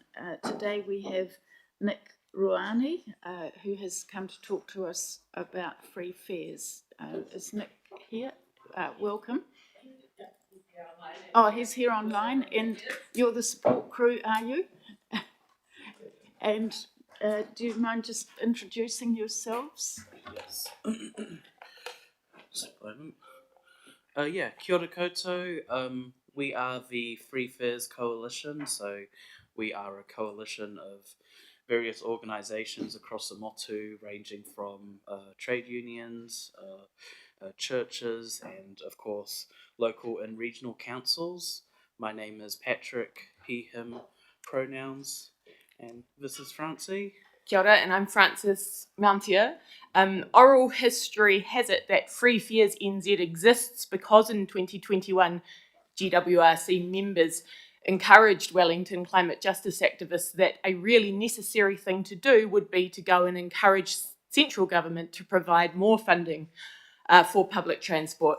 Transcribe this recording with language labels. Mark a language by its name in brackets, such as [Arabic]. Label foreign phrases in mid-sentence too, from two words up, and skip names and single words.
[English] Today we have Nick Ruani, who has come to talk to us about free fares. Is Nick here? Welcome. Oh, he's here online, and you're the support crew, are you? And do you mind just introducing yourselves? Yes. [Māori] Kia ora koutou. [English] We are the Free Fares Coalition, so we are a coalition of various organisations across the motu, ranging from trade unions, churches, and of course local and regional councils. My name is Patrick, he, him pronouns, and this is Francie. [Māori] Kia ora, [English] and I'm Frances Mountier. Oral history has it that Free Fares NZ exists because in 2021 GWRC members encouraged Wellington climate justice activists that a really necessary thing to do would be to go and encourage central government to provide more funding for public transport.